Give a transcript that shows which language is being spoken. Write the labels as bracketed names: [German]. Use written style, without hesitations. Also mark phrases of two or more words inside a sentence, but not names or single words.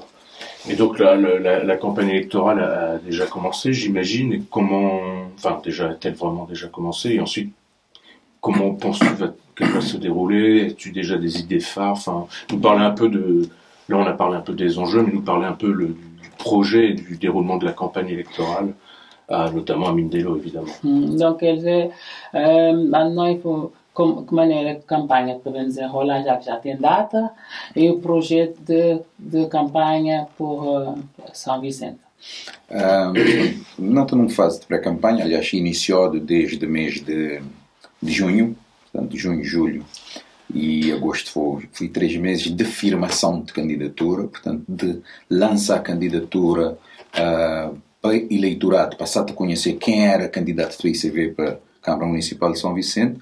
[French] Et donc la campagne électorale a déjà commencé, j'imagine, et a-t-elle vraiment déjà commencé, et ensuite, comment penses-tu qu'elle va se dérouler? As-tu déjà des idées phares? Nous parler un peu là on a parlé un peu des enjeux, mais nous parler un peu du projet et du déroulement de la campagne électorale, notamment à Mindelo, évidemment. Donc, maintenant il faut... [Portuguese] Como é a campanha que vem desenrolar, já tem data, e o projeto de campanha por São Vicente? Não estou numa fase de pré-campanha, aliás, iniciou desde o mês de junho, portanto, junho, julho e agosto foi 3 meses de firmação de candidatura, portanto, de lançar a candidatura para eleitorado, passar a conhecer quem era candidato do ICV para Câmara Municipal de São Vicente.